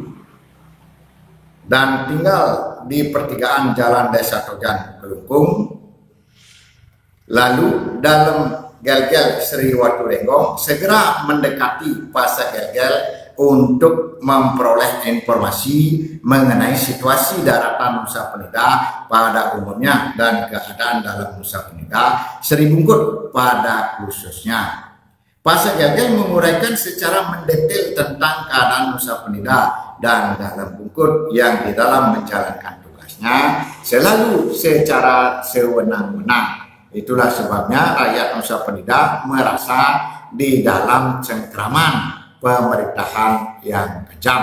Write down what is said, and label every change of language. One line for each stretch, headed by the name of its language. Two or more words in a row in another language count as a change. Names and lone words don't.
Indonesian: dan tinggal di pertigaan jalan Desa Tojan, Klungkung, lalu Dalam Gel-Gel Sri Waturengo segera mendekati Pasak Gel-Gel untuk memperoleh informasi mengenai situasi daratan Nusa Penida pada umumnya dan keadaan dalam Nusa Penida Seri Bungkut pada khususnya. Pasak Gel-Gel menguraikan secara mendetail tentang keadaan Nusa Penida dan Dalam Bungkut yang di dalam menjalankan tugasnya selalu secara sewenang-wenang. Itulah sebabnya rakyat Nusa Penida merasa di dalam cengkraman pemerintahan yang kejam.